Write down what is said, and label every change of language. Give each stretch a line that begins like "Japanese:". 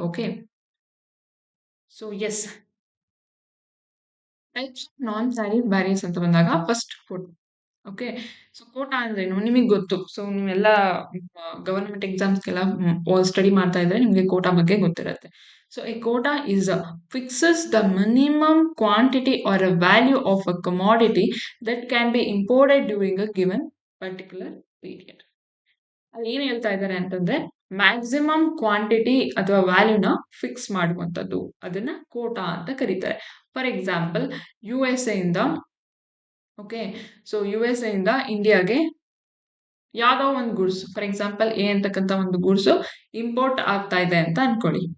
English: okay, so yes, types non tariff barriers
Kannada: ಅಂತ ಬಂದಾಗ
English: First quota.
Kannada: Okay, so Kota ಅಂದ್ರೇನು ನಿಮಗೆ ಗೊತ್ತು. ಸೊ ನೀವೆಲ್ಲ ಗವರ್ಮೆಂಟ್ ಎಕ್ಸಾಮ್ಸ್ಗೆಲ್ಲ ಸ್ಟಡಿ ಮಾಡ್ತಾ ಇದ್ರೆ ನಿಮ್ಗೆ ಕೋಟಾ ಬಗ್ಗೆ ಗೊತ್ತಿರುತ್ತೆ.
English: So a quota is fixes the minimum quantity or a value of a commodity that can be imported during a given particular period.
Kannada: ಅಲ್ಲಿ ಏನ್ ಹೇಳ್ತಾ ಇದ್ದಾರೆ ಅಂತಂದ್ರೆ, ಮ್ಯಾಕ್ಸಿಮಮ್ ಕ್ವಾಂಟಿಟಿ ಅಥವಾ ವ್ಯಾಲ್ಯೂನ ಫಿಕ್ಸ್ ಮಾಡುವಂಥದ್ದು, ಅದನ್ನ ಕೋಟಾ ಅಂತ ಕರೀತಾರೆ. ಫಾರ್ ಎಕ್ಸಾಂಪಲ್, USA ಇಂದ, ಓಕೆ, ಸೊ USA ಇಂದ ಇಂಡಿಯಾಗೆ ಯಾವ್ದೋ ಒಂದು ಗೂಡ್ಸ್, ಫಾರ್ ಎಕ್ಸಾಂಪಲ್ ಎ ಅಂತಕ್ಕಂಥ ಒಂದು ಗೂಡ್ಸ್ ಇಂಪೋರ್ಟ್ ಆಗ್ತಾ ಇದೆ ಅಂತ ಅನ್ಕೊಳ್ಳಿ.